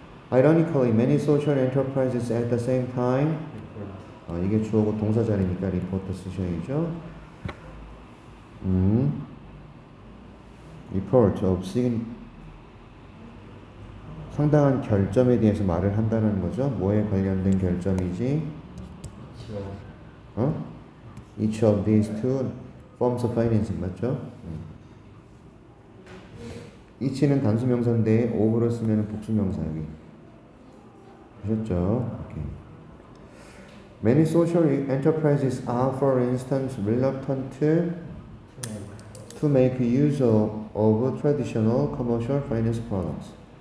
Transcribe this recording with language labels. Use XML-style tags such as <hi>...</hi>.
<en>Ironically, many social enterprises at the same time</en> <ko>이게 주어고 동사 자리니까 리포트 쓰셔야죠.</ko> <en>report of</en> <ko>상당한 결점에 대해서 말을 한다는 거죠. 뭐에 관련된 결점이지?</ko> <en>Each of these two forms of financing</en> <ko>맞죠? each는 단수명사인데 of로 쓰면 복수명사 여기 보셨죠? 오케이.</ko> <en>Many social enterprises are, for instance, reluctant to make use of traditional commercial finance products.</en>